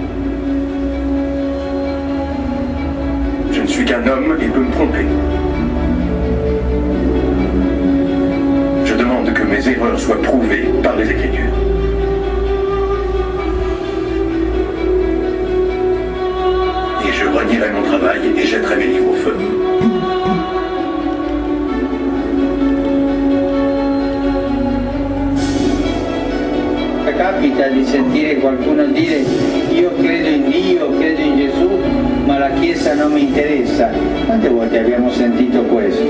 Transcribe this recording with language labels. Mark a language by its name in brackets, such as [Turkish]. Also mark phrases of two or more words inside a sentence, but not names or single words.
[French] Je ne suis qu'un homme et peux me tromper. Je demande que mes erreurs soient prouvées par les Écritures. Et je renierai mon travail et jetterai mes livres au feu. [Italian] Capita di sentire qualcuno dire io credo in Dio, credo in Gesù, ma la Chiesa non mi interessa. Quante volte abbiamo sentito questo?